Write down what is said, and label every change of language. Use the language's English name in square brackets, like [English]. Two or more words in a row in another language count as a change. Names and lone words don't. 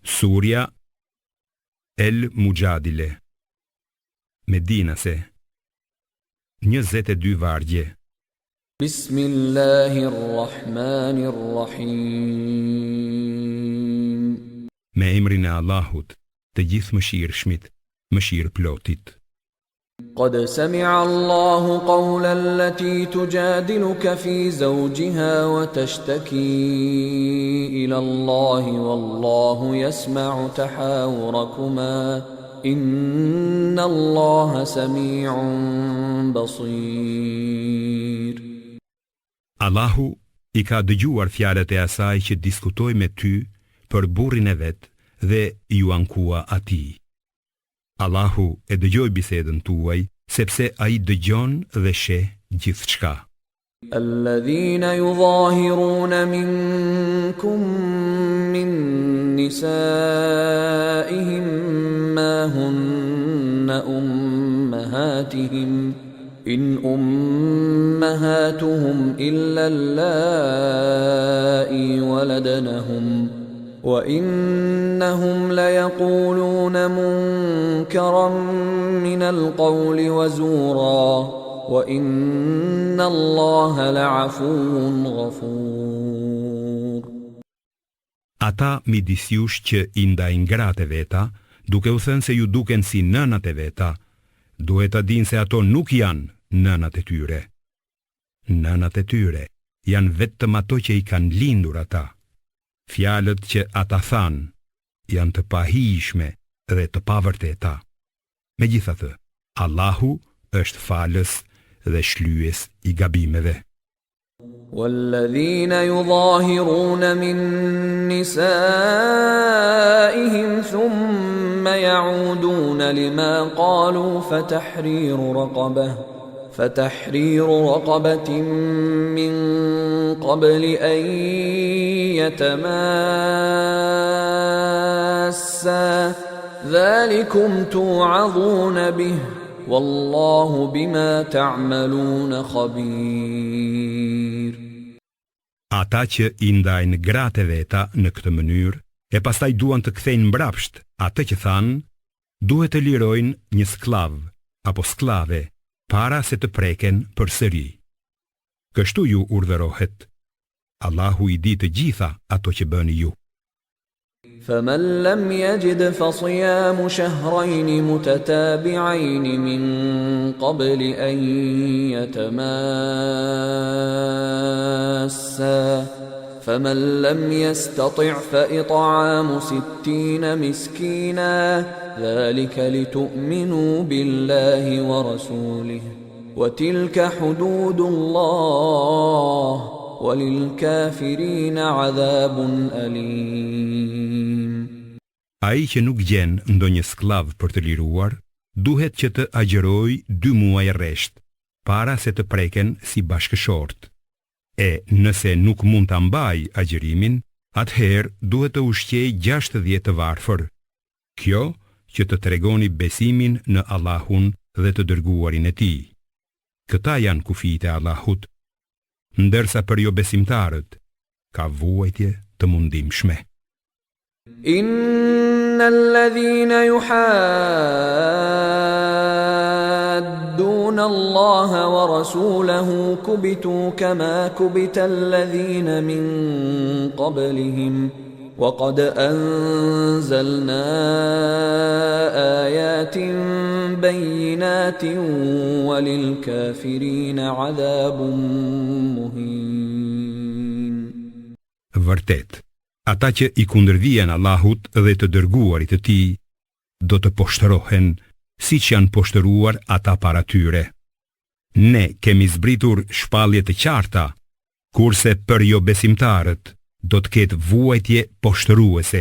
[Albanian] Surja El Mujadile, Medinase, 22 vargje. [Arabic] Bismillahirrahmanirrahim. [Albanian] Me emrin e Allahut, të gjithë mëshirshmit, mëshirë plotit. [Arabic] قد سمع الله قول التي تجادلك في زوجها وتشتكي إلى الله والله يسمع تحاوركما إن الله سميع بصير. [Albanian] Allahu i ka dëgjuar fjalët e asaj që diskutoi me ty për burrin e vet dhe ju ankua atij. Allahu e dëgjoi bisedën tuaj, sepse ai dëgjon dhe sheh gjithçka. [Arabic] الذين يظاهرون منكم من نسائهم ما هن أمهاتهم إن أمهاتهم إلا اللائي ولدنهم وإنهم ليقولون منكرا من القول وزورا وإن الله لعفو غفور. [Albanian] Ata midis jush që i ndajnë gratë e veta, duke u thënë se ju duken si nënat e veta, duhet ta dinë se ato nuk janë nënat e tyre. Nënat e tyre janë vetëm ato që i kanë lindur ata. Fjalët që ata thanë janë të pahishme dhe të pavërteta. Megjithatë, Allahu është falës dhe shlyes i gabimeve. [Arabic] والذين يظاهرون من نسائهم ثم يعودون لما قالوا فتحرير رقبة من قبل أن يتماسا ذلكم توعظون به والله بما تعملون خبير. [Albanian] Ata që i ndajnë gratë e veta në këtë mënyrë e pastaj duan të kthejnë mbrapsht atë që thanë, duhet të lirojnë një sklav apo sklave para se të preken përsëri. Kështu ju urdhërohet. Allahu i di të gjitha ato që bëni ju. [Arabic] فمن لم يجد فصيام شهرين متتابعين من قبل أن يتماسا فمن لم يستطع فإطعام 60 مسكينا ذلك لتؤمنوا بالله ورسوله وتلك حدود الله وللكافرين عذاب أليم. [Albanian] Ai që nuk gjen ndonjë sklav për të liruar, duhet që të agjeroj 2 muaj rresht, para se të preken si bashkëshort. E nëse nuk mund ta mbaj agjerimin, atëherë duhet të ushqej 60 të varfër. Kjo që të tregoni besimin në Allahun dhe të dërguarin e tij. Këta janë kufijtë e Allahut, ndërsa për jo besimtarët ka vuajtje të mundimshme. [Arabic] الذين يحادون الله ورسوله كبتوا كما كبت الذين من قبلهم وقد أنزلنا آيات بينات وللكافرين عذاب مهين. [Albanian] Vërtet, ata që i kundërvijën Allahut dhe të dërguarit të tij, do të poshtërohen siç janë poshtëruar ata para tyre. Ne kemi zbritur shpallje të qarta, kurse për jo besimtarët do të ketë vuajtje poshtëruese.